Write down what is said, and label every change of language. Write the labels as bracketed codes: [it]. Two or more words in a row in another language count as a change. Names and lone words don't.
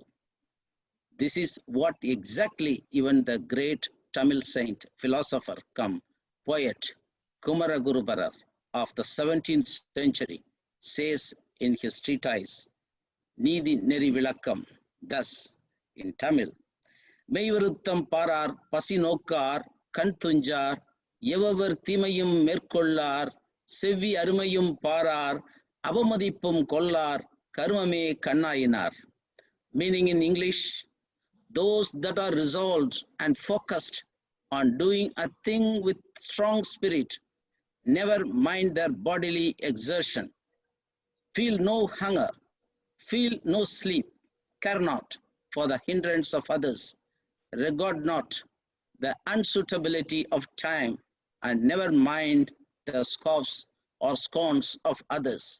[en] This is what exactly even the great Tamil saint, philosopher, poet Kumaraguru of the 17th century says in his treatise, Neethi Neri Vilakkam, thus in Tamil, [ta] "மெய்வருத்தம் பாரார், பசி நோக்கார், கண் துஞ்சார், எவ்வெவர் தீமையும் மேற்கொள்ளார், செவ்வி அருமையும் பாரார், அவமதிப்பும் கொள்ளார், கர்மமே கண்ணாயினார்." [en] Meaning in English, those that are resolved and focused on doing a thing with strong spirit, never mind their bodily exertion, feel no hunger, feel no sleep, care not for the hindrance of others, regard not the unsuitability of time, and never mind the scoffs or scorns of others.